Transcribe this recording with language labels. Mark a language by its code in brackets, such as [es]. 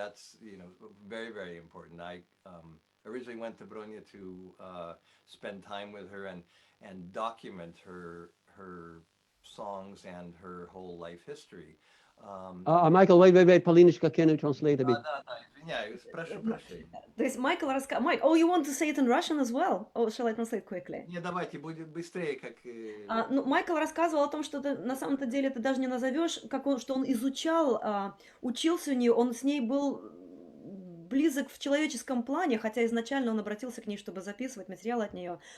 [en] That's very very important. I originally went to Bronya to spend time with her and document her songs and her whole life history. Michael, wait, Paulinочка, can you translate a bit? [ru] Да, извиняюсь, прошу прощения. То есть Майкл Майк, [en] oh, you want to say it in Russian as well? Or shall I translate quickly? [ru] Не, давайте, будет быстрее, как... Ну, Майкл рассказывал о том, что на самом-то деле ты даже не назовешь, что он изучал, учился у нее, он с ней был близок в человеческом плане, хотя изначально он обратился к ней, чтобы записывать материал от нее.